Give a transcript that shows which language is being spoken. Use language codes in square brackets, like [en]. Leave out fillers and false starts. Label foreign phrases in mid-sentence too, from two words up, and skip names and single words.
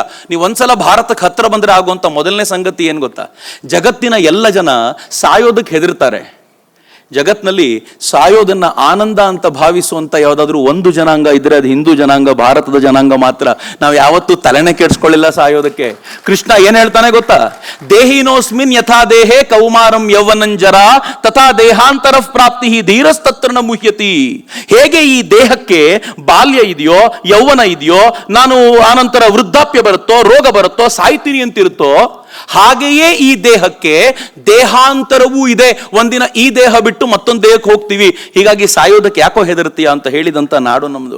[kn] ನೀವು ಒಂದ್ಸಲ ಭಾರತಕ್ಕೆ ಹತ್ರ ಬಂದ್ರೆ ಆಗುವಂತ ಮೊದಲನೇ ಸಂಗತಿ ಏನ್ ಗೊತ್ತಾ? ಜಗತ್ತಿನ ಎಲ್ಲ ಜನ ಸಾಯೋದಕ್ಕೆ ಹೆದರ್ತಾರೆ. ಜಗತ್ನಲ್ಲಿ ಸಾಯೋದನ್ನ ಆನಂದ ಅಂತ ಭಾವಿಸುವಂತ ಯಾವ್ದಾದ್ರು ಒಂದು ಜನಾಂಗ ಇದ್ರೆ ಅದು ಹಿಂದೂ ಜನಾಂಗ, ಭಾರತದ ಜನಾಂಗ ಮಾತ್ರ. ನಾವು ಯಾವತ್ತೂ ತಲೆನೇ ಕೆಡಿಸ್ಕೊಳ್ಳಿಲ್ಲ ಸಾಯೋದಕ್ಕೆ. ಕೃಷ್ಣ ಏನ್ ಹೇಳ್ತಾನೆ ಗೊತ್ತಾ? [sa] ದೇಹಿನೋಸ್ಮಿನ್ ಯಥಾ ದೇಹೇ ಕೌಮಾರಂ ಯೌವನಂಜರ ತಥಾ ದೇಹಾಂತರ ಪ್ರಾಪ್ತಿ ಧೀರಸ್ತತ್ರನ ಮುಹ್ಯತಿ. [kn] ಹೇಗೆ ಈ ದೇಹಕ್ಕೆ ಬಾಲ್ಯ ಇದೆಯೋ, ಯೌವನ ಇದೆಯೋ, ನಾನು ಆನಂತರ ವೃದ್ಧಾಪ್ಯ ಬರುತ್ತೋ, ರೋಗ ಬರುತ್ತೋ, ಸಾಯ್ತೀನಿ ಅಂತಿರುತ್ತೋ, ಹಾಗೆಯೇ ಈ ದೇಹಕ್ಕೆ ದೇಹಾಂತರವೂ ಇದೆ. ಒಂದಿನ ಈ ದೇಹ ಬಿಟ್ಟು ಮತ್ತೊಂದು ದೇಹಕ್ಕೆ ಹೋಗ್ತೀವಿ, ಹೀಗಾಗಿ ಸಾಯೋದಕ್ಕೆ ಯಾಕೋ ಹೆದರ್ತೀಯ ಅಂತ ಹೇಳಿದಂತ ನಾಡು ನಮ್ದು.